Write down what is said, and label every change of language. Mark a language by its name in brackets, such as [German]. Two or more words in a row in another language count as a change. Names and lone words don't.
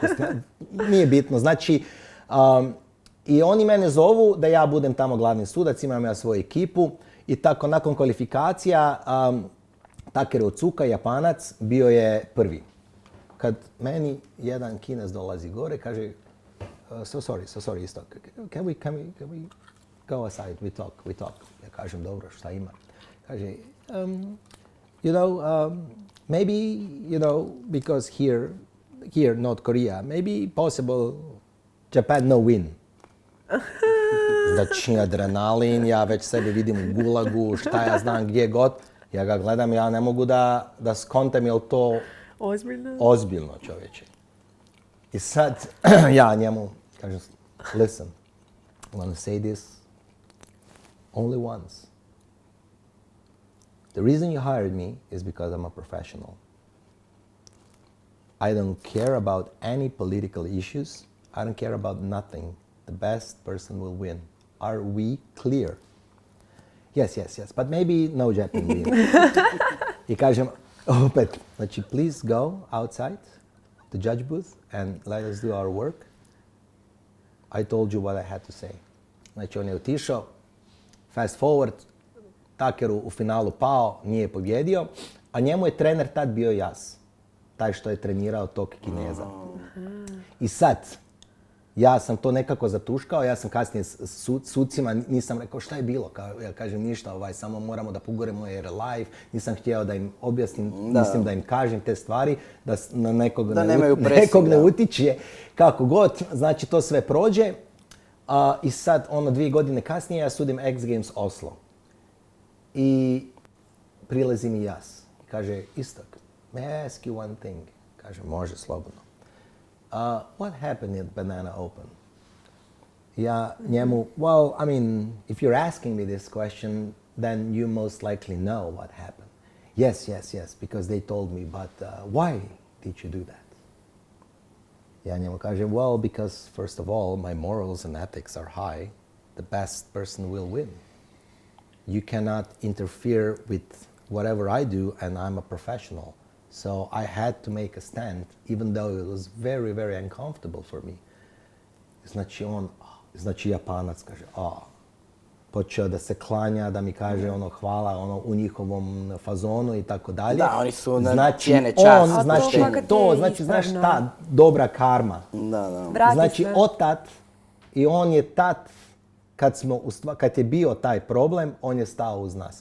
[Bosnian] Nije bitno. Znači, i oni mene zovu da ja budem tamo glavni sudac, imam ja svoju ekipu i tako nakon kvalifikacija Takeru Tsuka, Japanac, bio je prvi. Kad meni jedan Kinez dolazi gore, kaže [English] so sorry, [Bosnian] isto. [English] Can we go aside, we talk. [Bosnian] Ja kažem, dobro, šta ima? Kaže, [English] maybe, because here, North Korea, maybe possible Japan no win. [Bosnian] Znači, adrenalin, ja već sebe vidim u gulagu, šta ja znam gdje god. Ja ga gledam, ja ne mogu da skontam, je li to ozbiljno čovječe. I sad, ja njemu kažem, [English] listen, I'm gonna say this only once. The reason you hired me is because I'm a professional. I don't care about any political issues. I don't care about nothing. The best person will win. Are we clear? Yes, but maybe no Japan win. [Bosnian] I kažem, opet, znači, [English] please go outside the judge booth and let us do our work. I told you what I had to say. [Bosnian] Znači, on je otišao, [English] fast forward, [Bosnian] Takeru u finalu pao, nije pobjedio, a njemu je trener tad bio Jas, taj što je trenirao tog Kineza. I sad, ja sam to nekako zatuškao, ja sam kasnije s sucima, nisam rekao šta je bilo, ja kažem ništa, samo moramo da pogoremo jer je live, nisam htio da im objasnim, mislim da im kažem te stvari, da na nekog ne utiče, kako god, znači to sve prođe. I sad, 2 godine kasnije, ja sudim X Games Oslo. I prilazi mi Jas. Kaže, Istok, [English] may I ask you one thing? [Bosnian] Kaže, može, slobodno. [English] What happened at Banana Open? [Bosnian] Ja njemu, [English] well, I mean, if you're asking me this question, then you most likely know what happened. Yes, because they told me, but why did you do that? Ja njemu kažem, well, because first of all, my morals and ethics are high. The best person will win. You cannot interfere with whatever I do, and I'm a professional. So I had to make a stand, even though it was very, very uncomfortable for me. [Bosnian] Znači Japanac kaže, počeo da se klanja, da mi kaže hvala u njihovom fazonu i tako dalje. Da, oni su na cijene čast. Znači, znaš ta dobra karma. Da. Znači, otad, i on je tad, kad je bio taj problem, on je stao uz nas.